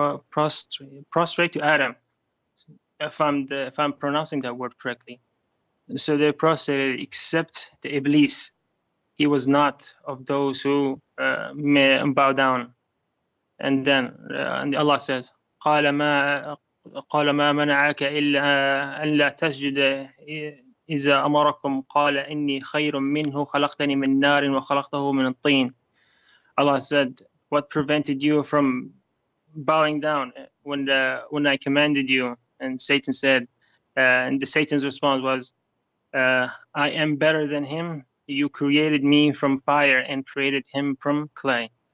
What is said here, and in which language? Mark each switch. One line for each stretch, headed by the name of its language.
English: Prostrate to Adam. If I'm pronouncing that word correctly. So they prostrated, except the Iblis. He was not of those who bow down. And then and Allah says,
Arabic: قال ما منعك إلا أن لا تسجد إذا أمركم قال إني خير منه خلقتني من نار وخلقته من الطين.
English: Allah said, what prevented you from bowing down when I commanded you? And Satan said, and Satan's response was, I am better than him. You created me from fire and created him from clay.